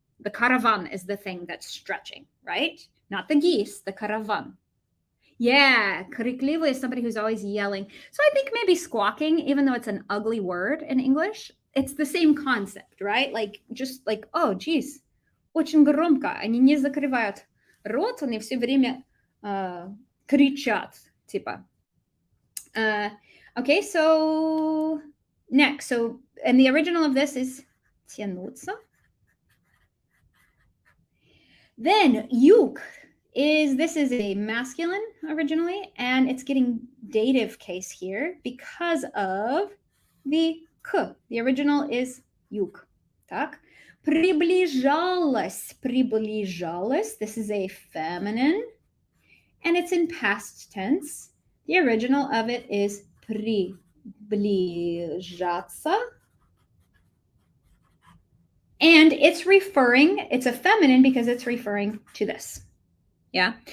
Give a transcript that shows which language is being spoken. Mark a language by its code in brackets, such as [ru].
[en] The caravan is the thing that's stretching, right? Not the geese, the caravan. Yeah, крикливый is somebody who's always yelling. So I think maybe squawking, even though it's an ugly word in English, it's the same concept, right? Like, just like, oh, geez, очень громко. [ru] Они не закрывают рот, они все время кричат, типа. [en] Okay, so next. So, and the original of this is тянуться. Then юг this is a masculine originally, and it's getting dative case here because of the k. The original is юг. [ru] Так. Приближалась, приближалась. [en] This is a feminine, and it's in past tense. The original of it is приближаться. And it's a feminine because it's referring to this. Yeah.